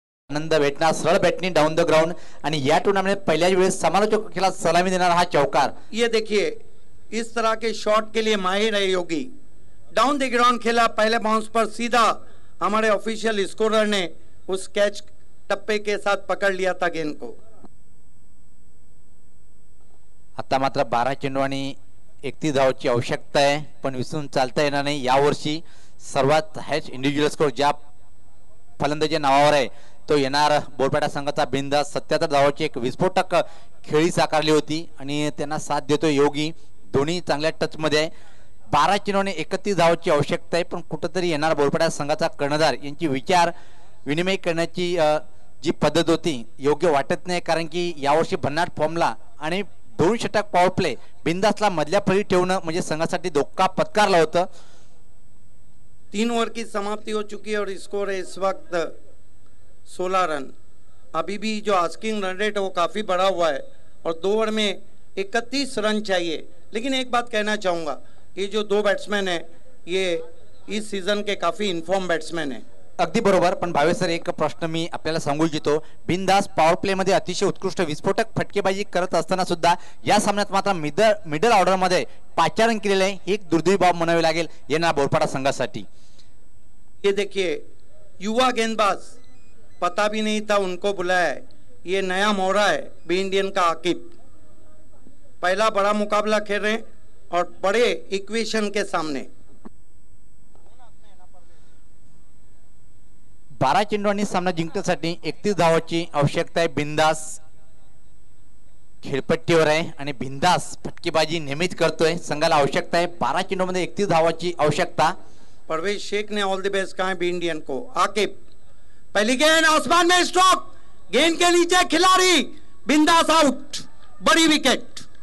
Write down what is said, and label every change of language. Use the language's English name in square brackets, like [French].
[Marathi] आनंद भेटणार सरळ batting down the ground आणि या टूर्नामेंट पहिल्याच वेळेस समालोचकाला सलामी देणारा हा चौकार। [Hindi] ये देखिए इस तरह के शॉट के लिए माहिर है योगी। डाउन द ग्राउंड खेला, पहले बाउंस पर सीधा हमारे ऑफिशियल स्कोरर ने उस कैच टप्पे के साथ पकड़ लिया था गेंद को। [Marathi] आता मात्र 12 चेंडू आणि 31 धावांची आवश्यकता आहे, पण विसरून चालता येणार नाही। यावर्षी सर्वात हायस्ट इंडिव्हिज्युअल स्कोर ज्या फलंदाजी नावावर आहे तो येणार बोरपाडा संघाचा बिंदास 77 धावांची एक विस्फोटक खेळी साकारली होती आणि त्यांना साथ देतो योगी। दोन्ही चांगल्या टच मध्ये आहे। 12 चेंडू आणि 31 धावांची आवश्यकता आहे, पण कुठेतरी येणार बोरपाडा संघाचा कर्णधार यांची विचार विनिमय करण्याची जी पद्धत होती योग्य वाटत नाही, कारण की यावर्षी भन्नाट फॉर्मला आणि 2 षटक पॉवर प्ले बिंदासला मधल्या फळी ठेवणं म्हणजे संघासाठी धोका पत्कारला होतं। [Hindi] 3 ओवर की समाप्ति हो चुकी है और स्कोर है इस वक्त 16 रन। अभी भी जो आस्किंग रन रेट है वो काफ़ी बढ़ा हुआ है और 2 ओवर में 31 रन चाहिए। लेकिन एक बात कहना चाहूँगा, ये जो 2 बैट्समैन हैं ये इस सीजन के काफ़ी इन्फॉर्म बैट्समैन हैं। [Marathi] अगदी बरोबर, पण भावे सर एक प्रश्न मी आपल्याला सांगू इच्छितो। बिंदास पॉवर प्ले मध्ये अतिशय उत्कृष्ट विस्फोटक फटकेबाजी करत असताना सुद्धा या सामन्यात मात्र मिडल ऑर्डर मध्ये 5 रन केलेले आहे, एक दुर्दैवी बाब म्हणावी लागेल येणार बोरपाडा संघासाठी। [Hindi] ये देखिए युवा गेंदबाज, पता भी नहीं था उनको बुलाया है। ये नया मोहरा है बी इंडियन का आकिब। पहला बड़ा मुकाबला खेल रहे हैं और बड़े इक्वेशन के सामने। [Marathi] 12 चेंडू आणि सामना जिंकण्यासाठी 31 धावांची आवश्यकता आहे। बिंदास खेळपट्टीवर आहे आणि बिंदास फटकेबाजी नेहमीच करतोय। संघाला आवश्यकता आहे 12 चेंडू मध्ये 31 धावांची आवश्यकता। [Hindi] परवेज शेख ने ऑल द बेस्ट कहा है बी इंडियन को। आकिब पहली गेंद आसमान में स्ट्रोक, गेंद के नीचे खिलाड़ी, बिंदास आउट, बड़ी विकेट।